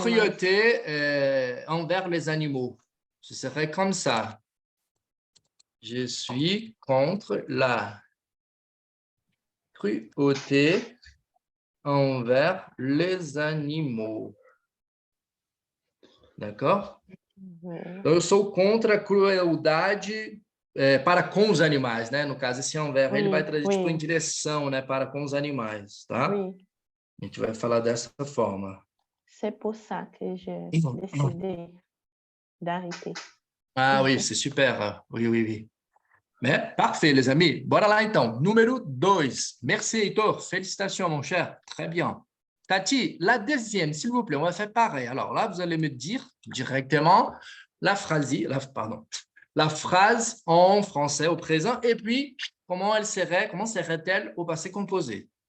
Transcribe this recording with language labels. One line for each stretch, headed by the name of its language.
French: cruauté envers les animaux. Ce serait comme ça. Je suis contre la cruauté envers les animaux. D'accord?
Portuguese: Então, eu sou contra a crueldade para com os animais, né? No caso, esse envers, ele vai trazer tipo em direção, né? Para com os animais, tá? A gente vai falar dessa forma.
French: C'est pour ça que j'ai décidé d'arrêter. Ah oui, c'est super. Oui, oui, oui. Mais parfait, les amis.
Portuguese: Bora lá, então. Número 2.
French: Merci, Heitor. Félicitations, mon cher. Très bien. Tati, la deuxième, s'il vous plaît, on va faire pareil. Alors là, vous allez me dire directement la phrase en français au présent et puis comment serait-elle au passé composé.